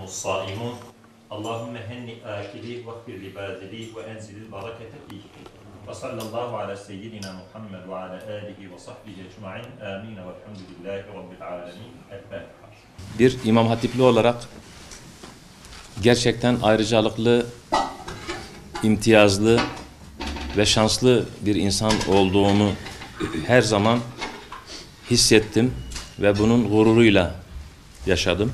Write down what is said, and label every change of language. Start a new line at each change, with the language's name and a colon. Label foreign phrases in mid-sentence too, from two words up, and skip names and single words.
Arabic: الصائمون اللهم هنئ آكلي واغفر لباذلي وأنزل البركة فيه وصلى الله على سيدنا محمد وعلى آله وصحبه أجمعين آمين والحمد لله رب العالمين.
Turkish: Bir İmam Hatipli olarak gerçekten ayrıcalıklı, imtiyazlı ve şanslı bir insan olduğumu her zaman hissettim ve bunun gururuyla yaşadım.